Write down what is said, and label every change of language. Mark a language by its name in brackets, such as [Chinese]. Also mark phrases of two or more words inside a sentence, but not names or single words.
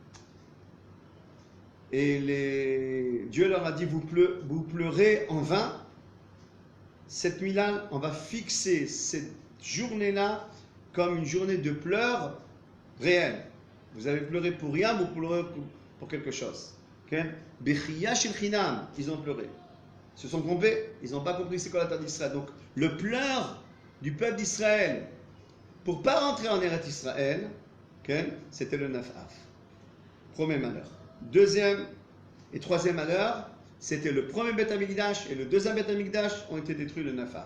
[French] Et Dieu leur a dit, vous pleurez en vain. Cette nuit-là, on va fixer cette journée-là comme une journée de pleurs réelle. Vous avez pleuré pour rien, vous pleurez pour quelque chose. [Hebrew] בכיה של חינם, [French] ils ont pleuré. Ils se sont trompés, ils n'ont pas compris c'est quoi la terre d'Israël. Donc le pleur du peuple d'Israël pour ne pas rentrer en Eretz Israël, c'était le 9 Av. Premier malheur. Deuxième et troisième malheur, c'était le premier [Hebrew] בית המקדש [French] et le deuxième [Hebrew] בית המקדש [French] ont été détruits le 9 Av.